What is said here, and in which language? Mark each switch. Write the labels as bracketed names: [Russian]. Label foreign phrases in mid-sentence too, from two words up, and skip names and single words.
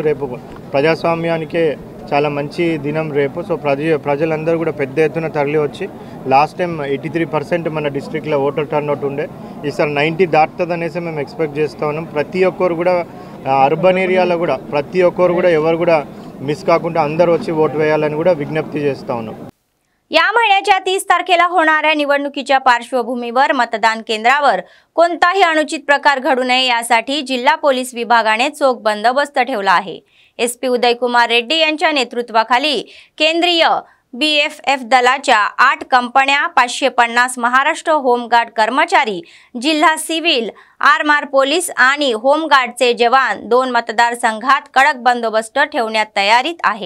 [Telugu] రేపు ప్రజాస్వామ్యానికే చాలా మంచి దినం రేపు। సో ప్రజలందరూ కూడా పెద్ద ఎత్తున తరలి వచ్చి [English] last time [Telugu] 83% మన డిస్ట్రిక్ట్లో [English] voter turnout [Telugu] ఉండే, ఈసారి 90 దాటుతుంది అనేసి మేము ఎక్స్పెక్ట్ చేస్తూ ఉన్నాం। ప్రతి ఒక్కరు కూడా [English] urban areaలో [Telugu] కూడా ప్రతి ఒక్కరు కూడా ఎవరు కూడా मिस काకుండా అందరూ వచ్చి ఓటు వేయాలని కూడా విజ్ఞప్తి చేస్తా ఉన్నాం। [Marathi] या महिन्याच्या 30 तारखेला होणाऱ्या निवडणुकीच्या पार्श्वभूमीवर मतदान केंद्रावर कोणताही अनुचित प्रकार घडू नये यासाठी जिल्हा पोलीस विभागाने चोख बंदोबस्त ठेवला आहे। एसपी उदयकुमार रेड्डी यांच्या नेतृत्वाखाली केंद्रीय बीएफएफ दलाच्या 8 कंपन्या, 550 महाराष्ट्र होमगार्ड कर्मचारी, जिल्हा सिव्हिल, आरमार पोलीस आणि होमगार्डचे जवान 2 मतदारसंघात कडक बंदोबस्त ठेवण्यात तयारीत आहे।